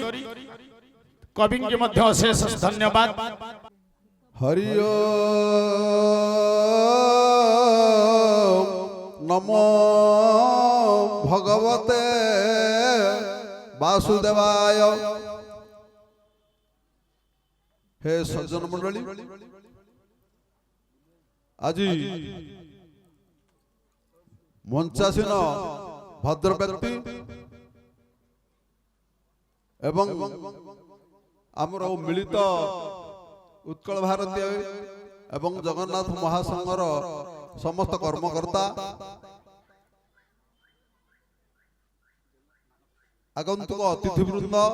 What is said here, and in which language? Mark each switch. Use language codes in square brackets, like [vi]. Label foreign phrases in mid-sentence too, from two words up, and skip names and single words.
[or] କବିଙ୍କୁ ମଧ୍ୟ ଅଶେଷ ଧନ୍ୟବାଦ। [sa] ହରି ନମୋ ଭଗବତେ ବାସୁଦେବାୟ। [or] ହେ ସଜ୍ଜନ ମଣ୍ଡଳୀ, ଆଜି ମଞ୍ଚାସୀନ ଭଦ୍ର ବ୍ୟକ୍ତି ଏବଂ ଆମର ମିଳିତ ଉତ୍କଳ ଭାରତୀୟ ଏବଂ ଜଗନ୍ନାଥ ମହାସଂଘର ସମସ୍ତ କର୍ମକର୍ତ୍ତା ଆଗନ୍ତୁକ ଅତିଥିବୃନ୍ଦ